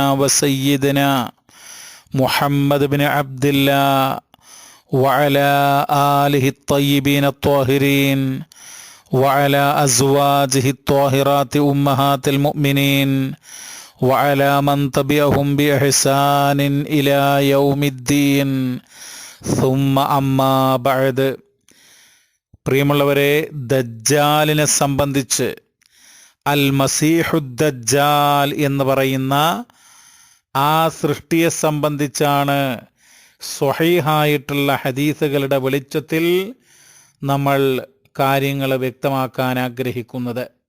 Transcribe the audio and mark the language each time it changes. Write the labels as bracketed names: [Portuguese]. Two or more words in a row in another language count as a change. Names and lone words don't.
[Arabic] وسيدنا محمد بن عبد الله وعلى آله الطيبين الطاهرين وعلى أزواجه الطاهرات أمهات المؤمنين وعلى من تبعهم بإحسان إلى يوم الدين ثم أما بعد. [Malayalam] പ്രിയമുള്ളവരെ, ദജ്ജാലിനെ സംബന്ധിച്ച് [Arabic] المسيح الدجال [Malayalam] എന്ന് പറയുന്ന ആ സൃഷ്ടിയെ സംബന്ധിച്ചാണ് സ്വഹീഹായിട്ടുള്ള ഹദീസുകളുടെ വെളിച്ചത്തിൽ നമ്മൾ കാര്യങ്ങൾ വ്യക്തമാക്കാൻ ആഗ്രഹിക്കുന്നത്.